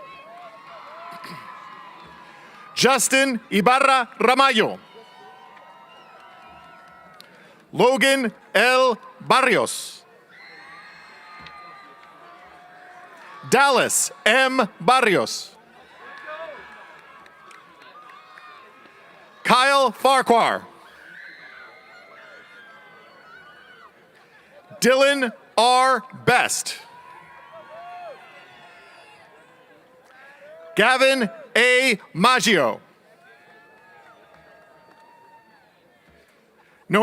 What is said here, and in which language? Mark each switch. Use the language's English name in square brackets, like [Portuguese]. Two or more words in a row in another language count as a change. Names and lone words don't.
[English] Justin Ibarra Ramallo. Logan L. Barrios. Dallas M. Barrios. Kyle Farquhar. Dylan R. Best. Gavin A. Maggio. Noemi E.